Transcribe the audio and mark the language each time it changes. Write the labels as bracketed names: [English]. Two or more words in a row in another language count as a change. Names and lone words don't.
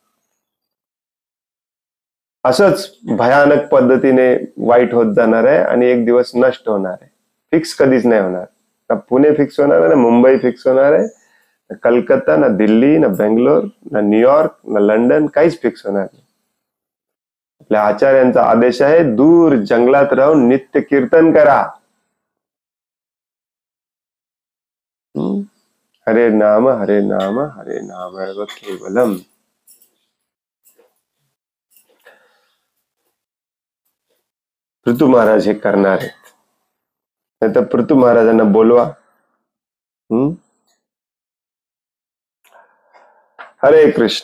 [Marathi] असंच भयानक पद्धतीने वाईट होत जाणार आहे आणि एक दिवस नष्ट होणार आहे. फिक्स कधीच नाही होणार. ना पुणे फिक्स होणार आहे, ना मुंबई फिक्स होणार आहे, ना कलकत्ता, ना दिल्ली, ना बेंगलोर, ना न्यूयॉर्क, ना लंडन, काहीच फिक्स होणार नाही. आपल्या आचार्यांचा आदेश आहे दूर जंगलात राहून नित्य कीर्तन करा. [Sanskrit] हरे नाम हरे नाम हरे नाम एव केवलम. [Marathi] पृथु महाराज हे करणार आहेत. नाही तर पृथु महाराजांना बोलवा. [Sanskrit] हरे कृष्ण.